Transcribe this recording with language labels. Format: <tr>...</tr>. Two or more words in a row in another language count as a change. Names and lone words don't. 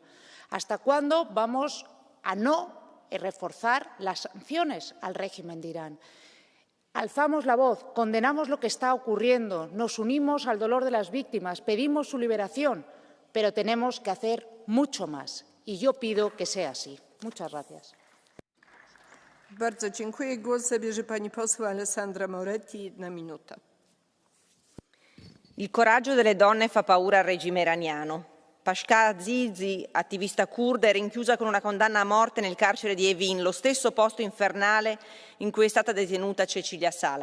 <es>¿Hasta cuándo vamos a no reforzar las sanciones al régimen de Irán? Alzamos la voz, condenamos lo que está ocurriendo, nos unimos al dolor de las víctimas, pedimos su liberación, pero tenemos que hacer mucho más. Y yo pido que sea así. Muchas gracias.</es> <pl>Bardzo dziękuję. Głos zabierze pani poseł Alessandra Moretti, 1 minuta.</pl> <it>Il coraggio delle donne fa paura al regime iraniano. Pashka Azizi, attivista kurda, è rinchiusa con una condanna a morte nel carcere di Evin, lo stesso posto infernale in cui è stata detenuta Cecilia Sala.</it>